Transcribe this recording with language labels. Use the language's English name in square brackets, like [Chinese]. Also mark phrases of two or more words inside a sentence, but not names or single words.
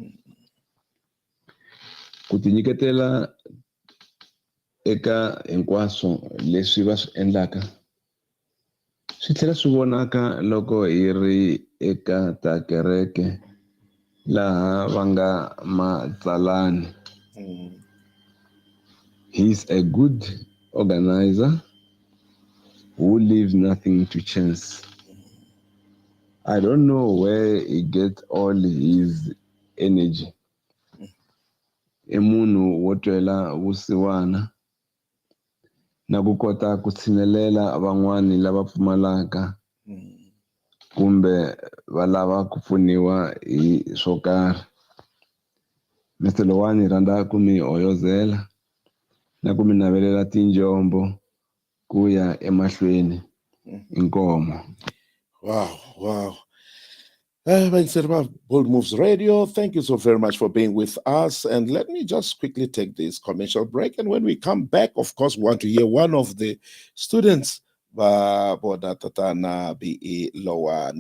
[Tsonga] Ku tinyiketela eka hinkwaswo leswi va swi endlaka swi tlhela swi vonaka loko hi ri eka ta kereke laha va nga matsalani. [English] He's a good organizer who leaves nothing to chance. I don't know where he gets all his energy. [Tsonga] I munhu wo twela vusiwana na ku kota ku tshinelela van'wani lava pfumalaka kumbe va lava ku pfuniwa hi swo karhi. [English] Mr. [Tsonga] Lowane rhandza ku mi hoyozela na ku mi navelela tinjombo ku ya emahlweni. Inkomo. [English] Wow. Bold Moves Radio, thank you so very much for being with us. And let me just quickly take this commercial break. And when we come back, of course, we want to hear one of the students, Boda Tatana BE Lowane.